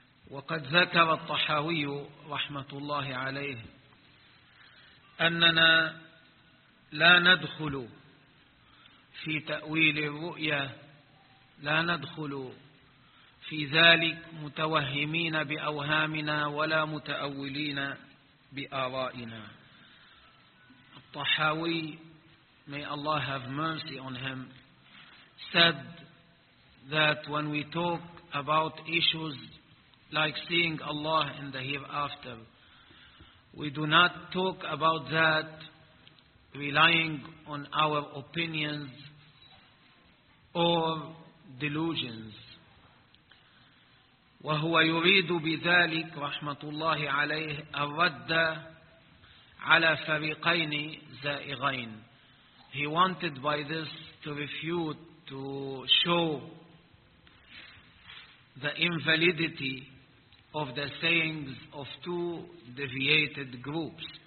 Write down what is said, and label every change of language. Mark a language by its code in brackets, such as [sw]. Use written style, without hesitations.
[ar] وقد ذكر الطحاوي رحمة الله عليه أننا لا ندخل في تأويل الرؤيا, لا ندخل في ذلك متوهمين بأوهامنا ولا متأولين بآرائنا. [en] الطحاوي, may Allah have mercy on him, said that when we talk about issues like seeing Allah in the hereafter, we do not talk about that relying on our opinions or delusions. [ar] وهو يريد بذلك رحمة الله عليه الرد على فريقين زائغين. [en] He wanted by this to refute, to show the invalidity of the sayings of two deviated groups.